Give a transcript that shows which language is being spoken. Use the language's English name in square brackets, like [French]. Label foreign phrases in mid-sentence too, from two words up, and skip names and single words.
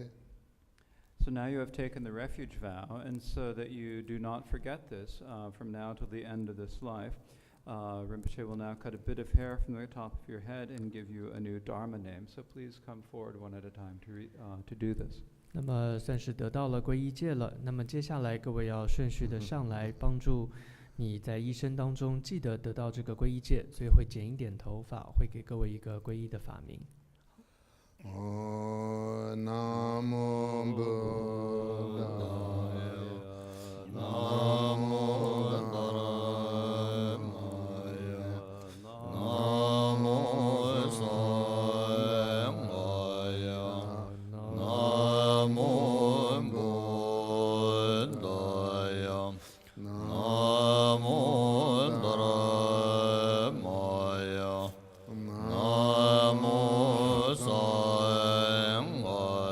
[English] So now you have taken the refuge vow, and so that you do not forget this from now till the end of this life, Rinpoche will now cut a bit of hair from the top of your head and give you a new Dharma name. So please come forward one at a time to do this. [Chinese] 那么算是得到了皈依戒了。那么接下来各位要顺序的上来，帮助你在一生当中记得得到这个皈依戒，所以会剪一点头发，会给各位一个皈依的法名。 [Pali] Namo Buddhaya, Namo Dharmaya, Namo Sanghaya, Namo Buddhaya, Namo Dharmaya, Namo Sanghaya.